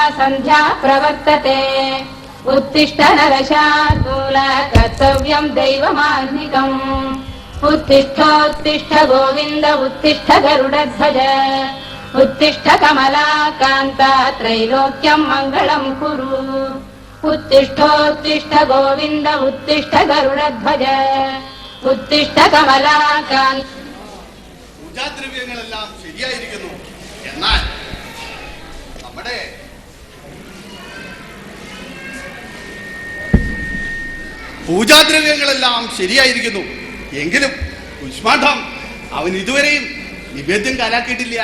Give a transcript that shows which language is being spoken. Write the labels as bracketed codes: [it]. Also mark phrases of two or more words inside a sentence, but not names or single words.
[sa] संध्या प्रवर्तते उत्तिष्ठ नरशार्दूल कर्तव्यं दैवमान्धिकम् उत्तिष्ठोत्तिष्ठ गोविन्द उत्तिष्ठ गरुडध्वज उत्तिष्ठ कमलाकान्ता त्रैलोक्यं मङ्गलं कुरु उत्तिष्ठोत्तिष्ठ गोविन्द उत्तिष्ठ गरुडध्वज उत्तिष्ठ कमलाकान्त [ml] പൂജാദ്രവ്യങ്ങളെല്ലാം ശരിയായിരിക്കുന്നു. എന്നാൽ നമ്മുടെ പൂജാദ്രവ്യങ്ങളെല്ലാം ശരിയായിരിക്കുന്നു എങ്കിലും കുശ്മാണ്ഡം അവൻ ഇതുവരെയും നിവേദ്യം കാലാക്കിയിട്ടില്ല.